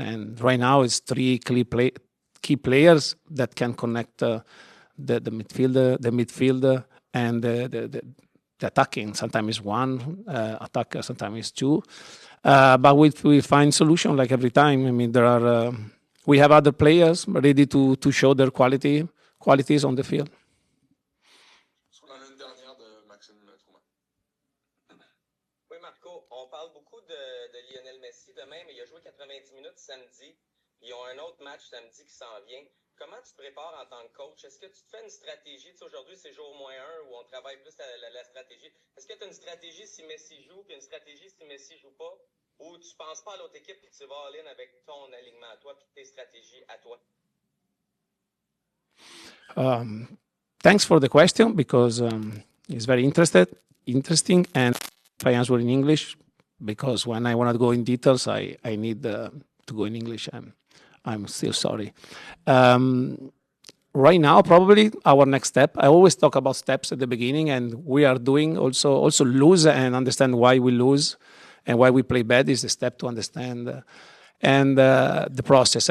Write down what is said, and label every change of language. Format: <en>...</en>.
<en>And right now it's 3 key players that can connect the midfielder, and the attacking. Sometimes it's 1 attacker, sometimes it's 2. But we find solution like every time. I mean, we have other players ready to show their qualities on the field.</en> <fr>On a une dernière de Maxime Trouman. Oui, Marco, on parle beaucoup de Lionel Messi demain, mais il a joué 90 minutes samedi. Ils ont un autre match samedi qui s'en vient. Comment tu te prépares en tant que coach? Est-ce que tu te fais une stratégie? Tu sais, aujourd'hui, c'est jour -1 où on travaille plus la stratégie. Est-ce que tu as une stratégie si Messi joue, puis une stratégie si Messi joue pas? Ou tu penses pas à l'autre équipe, puis tu vas all-in avec ton alignement à toi, puis tes stratégies à toi?</fr> <en>Thanks for the question, because it's very interesting, and if I answer in English, because when I want to go in details, I need to go in English. I'm still sorry. Right now, probably our next step. I always talk about steps at the beginning, and we are doing also lose and understand why we lose and why we play bad is the step to understand the process.</en>